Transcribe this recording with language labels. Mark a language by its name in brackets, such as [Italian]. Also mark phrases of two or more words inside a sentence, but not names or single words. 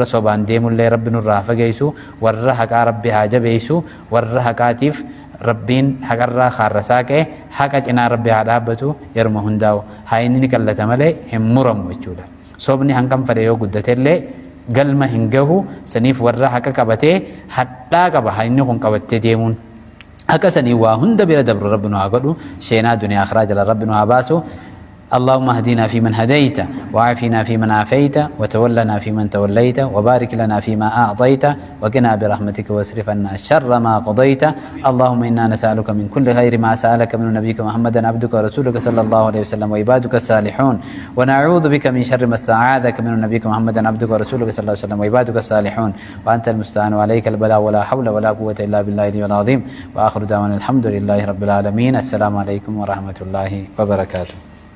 [Oromo] sobaan deemullee rabbi nurraa fageessu warra haqaa rabbi haa jabeessu warra haqaatiif rabbiin haqarraa kaarrasaa qee haqa cinaa rabbi haa dhaabbatu yeruma hundaa'u haa inni ni qallata malee hin muramu jechuudha sobni hangam fedhe yoo guddatellee galma hin gahu saniif warra haqa qabatee hadhaa qaba haa inni kun qabattee deemuun haqa sanii waa hunda bira dabru rabbi nu haa godhu sheenaa duniyaa akhiraa jala rabbi nu haa baasu [Arabic] اللهم اهدنا فيمن هديت وعافنا فيمن عافيت وتولنا فيمن توليت وبارك لنا فيما أعطيت وقنا برحمتك واصرف عنا شر ما قضيت اللهم إنا نسألك من كل خير ما سألك من نبيك محمد عبدك ورسولك صلى الله عليه وسلم وعبادك الصالحون ونعوذ بك من شر ما استعاذك من نبيك محمد عبدك ورسولك صلى الله عليه وسلم وعبادك الصالحون وأنت المستعان وعليك البلاء ولا حول ولا قوة إلا بالله العظيم وآخر دعوانا الحمد لله رب العالمين السلام عليكم ورحمة الله وبركاته